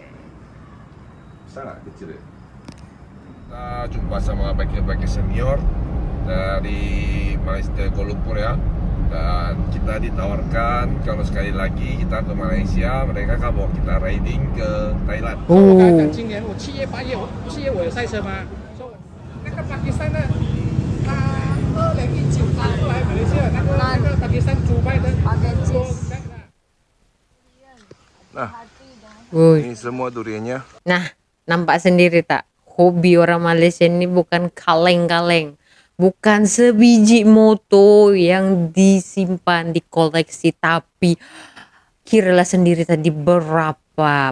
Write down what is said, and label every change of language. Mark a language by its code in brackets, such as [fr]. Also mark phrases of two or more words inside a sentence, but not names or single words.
[id] Besar tak? Kecil ya? Kita jumpa sama biker-biker senior dari Malaysia, Kuala Lumpur ya. Dan kita ditawarkan kalau sekali lagi kita ke Malaysia, mereka akan bawa kita riding ke Thailand. [zh] 今年我7月8月我有赛车吗？说那个巴基斯坦的，他2019他过来马来西亚，那个巴基斯坦主办的，说 [id] Nah, Woi. Ini semua duriannya. Nah, nampak sendiri tak? Hobi orang Malaysia ini bukan kaleng-kaleng. Bukan sebiji moto yang disimpan, dikoleksi, tapi kiralah sendiri tadi berapa.